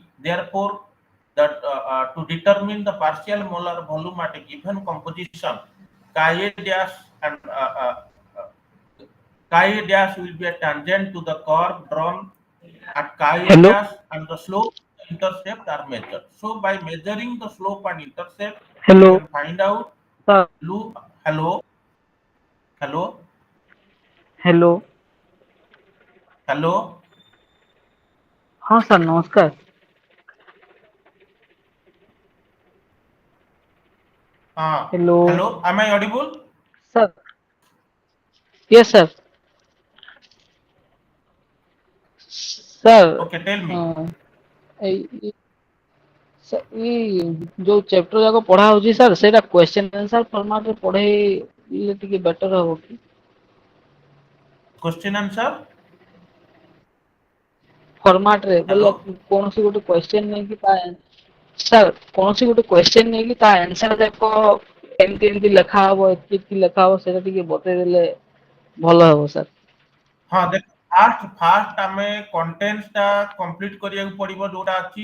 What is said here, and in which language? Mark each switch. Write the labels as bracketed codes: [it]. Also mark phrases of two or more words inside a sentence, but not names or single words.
[en] Therefore, that to determine the partial molar volume at a given composition, chi a dash and chi a dash will be a tangent to the curve drawn at chi a Hello, dash, and the slope intercept are measured. So by measuring the slope and intercept, we hello, can find out sir. hello, hello, Hello. hello. [hi] हाँ सर नमस्कार. [en] Hello, Hello, am I audible? sir. Yes, sir. Sir, Okay, tell me. [or] uh, ଏଇ ଏଇ ଯୋଉ ଚାପ୍ଟର ଯାକ ପଢା ହଉଛି ସାର୍ ସେଇଟା [en] question answer [or] ଫର୍ମାଟରେ ପଢେଇଲେ ଟିକେ ବେଟର ହବ କି? [en] Question answer. [or] ଫର୍ମାଟରେ ବୋଲେ [en] Hello. [or] କୌଣସି ଗୋଟେ କ୍ୱେଶ୍ଚନ ନେଇକି ତା ସାର୍ କୌଣସି ଗୋଟେ କ୍ୱେଶ୍ଚନ ନେଇକି ତା ଆନ୍ସର ଯାକ ଏମିତି ଏମିତି ଲେଖା ହବ ଏତିକି ଲେଖା ହବ ସେଇଟା ଟିକେ ବତେଇଦେଲେ ଭଲ ହବ ସାର୍। ହଁ ଦେଖ, ଫାଷ୍ଟ ଆମେ କଣ୍ଟେଣ୍ଟ ଟା କମ୍ପ୍ଲିଟ କରିବାକୁ ପଡିବ ଯୋଉଟା ଅଛି।